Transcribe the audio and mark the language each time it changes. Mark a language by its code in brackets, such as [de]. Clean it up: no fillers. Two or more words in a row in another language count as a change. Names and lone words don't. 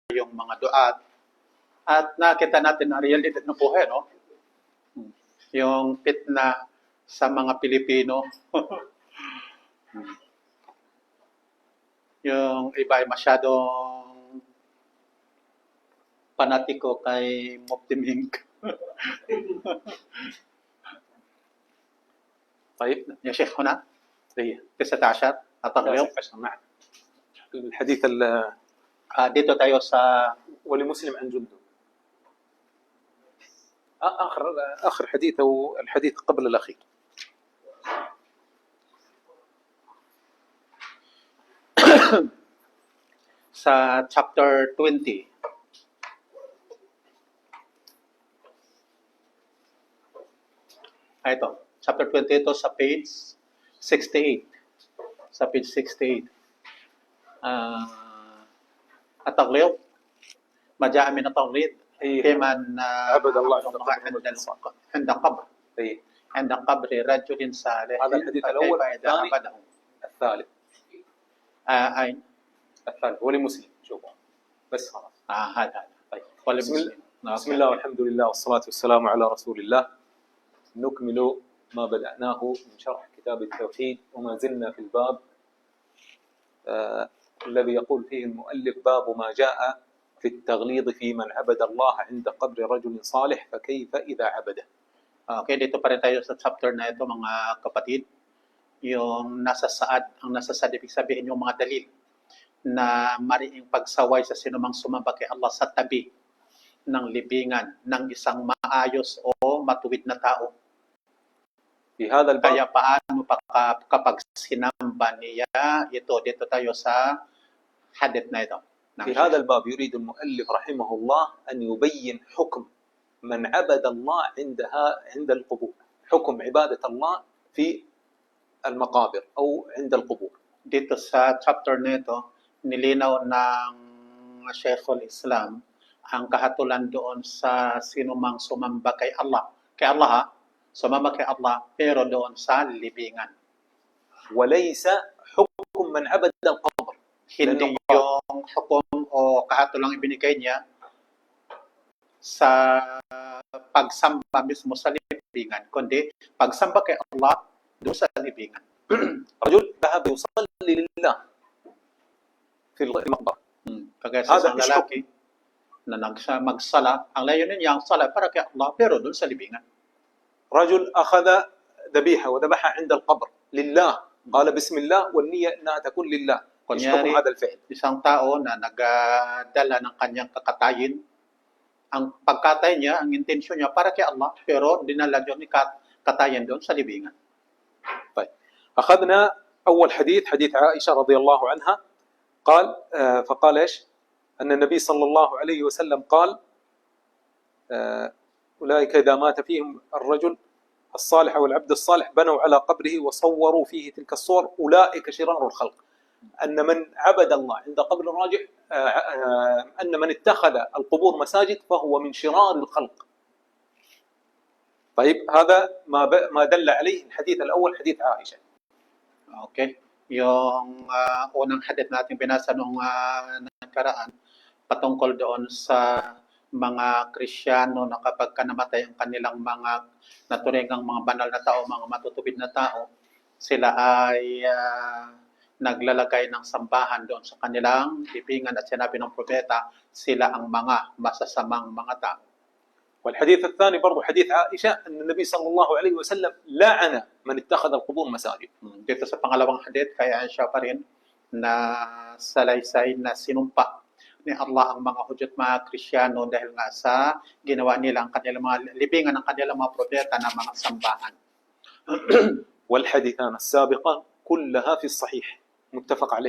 [tl] tayong mga duat at nakita natin ang realidad ng buhay, no? Yung fitna sa mga Pilipino. Yung iba ay masyadong panatiko kay Mufti Mink. [ar] طيب يا شيخ هنا 19 التقرير نعم. الحديث [tl] dito tayo sa [ar] ولمسلم عن جندب آخر حديث أو الحديث قبل الأخير. [tl] sa chapter 20. Ito, chapter 20 ito sa page 68. Sa page 68. [ar] التغليظ ما جاء من التغليظ في من عبد الله عند قبر عند قبر رجل صالح. هذا الحديث الأول. الثالث أين؟ الثالث ولمسلم. شوفوا بس خلاص. هذا طيب. ولمسلم. بسم الله والحمد لله والصلاة والسلام على رسول الله. نكمل ما بدأناه من شرح كتاب التوحيد وما زلنا في الباب الذي يقول فيه المؤلف باب ما جاء في التغليظ في من عبد الله عند قبر رجل صالح فكيف إذا عبده. [tl] Okay, dito pa rin tayo sa chapter na ito mga kapatid. Yung nasa saad, ang nasa saad, ibig sabihin yung mga dalil na mariing pagsaway sa sinumang sumamba kay Allah sa tabi ng libingan ng isang maayos o matuwid na tao. Kaya paano kapag sinamba niya ito, dito tayo sa hadith na ito. [ar] في هذا الباب يريد المؤلف رحمه الله أن يبين حكم من عبد الله عند القبور، حكم عبادة الله في المقابر أو عند القبور. [tl] Dito sa chapter na ito, nilinaw ng Sheikhul Islam ang kahatulan doon sa sinumang sumamba kay Allah. Kay Allah ha? Sumamba kay Allah pero doon sa libingan. [ar] وليس حكم من عبد القبر. [tl] Hindi yung hukom o kahatulang ibinigay niya sa pagsamba mismo sa libingan, kundi pagsamba kay Allah doon sa libingan. [ar] رجل ذهب يصلي لله في المقبرة. [tl] Kagaya sa isang lalaki na magsala, ang layunin niya ang sala para kay Allah pero doon sa libingan. [ar] رجل أخذ ذبيحة وذبحها عند القبر لله قال بسم الله والنية أنها تكون لله. [tl] Kunyari, isang tao na nagdala ng kanyang kakatayin, ang pagkatay niya, ang intensyon niya para kay Allah, pero dinala niya ni katayin doon sa libingan. [ar] طيب. أخذنا أول حديث عائشة رضي الله عنها قال فقال إيش أن النبي صلى الله عليه وسلم قال أولئك إذا مات فيهم الرجل الصالح والعبد الصالح بنوا على قبره وصوروا فيه تلك الصور أولئك شرار الخلق. أن من عبد الله عند قبر الراجح أن من اتخذ القبور مساجد فهو من شرار الخلق. طيب هذا ما دل عليه الحديث الأول حديث عائشة. [tl] Okay. Yung unang hadith natin binasa nung nakaraan patungkol doon sa mga Kristiyano na kapag namatay ang kanilang mga naturingang mga banal na tao, mga matutubid na tao, sila ay naglalagay ng sambahan doon sa kanilang libingan at sinabi ng propeta, sila ang mga masasamang mga tao. [ar] والحديث الثاني برضو حديث عائشة أن النبي صلى الله عليه وسلم لعن من اتخذ القبور مساجد. [tl] Dito sa pangalawang hadith kay Aisha pa rin na salaysay na sinumpa ni Allah ang mga Hudyo at mga Kristiyano dahil nga sa ginawa nila ang kanilang mga libingan ng kanilang mga propeta na mga sambahan. [ar] والحديثان السابقة كلها في الصحيح متفق عليه.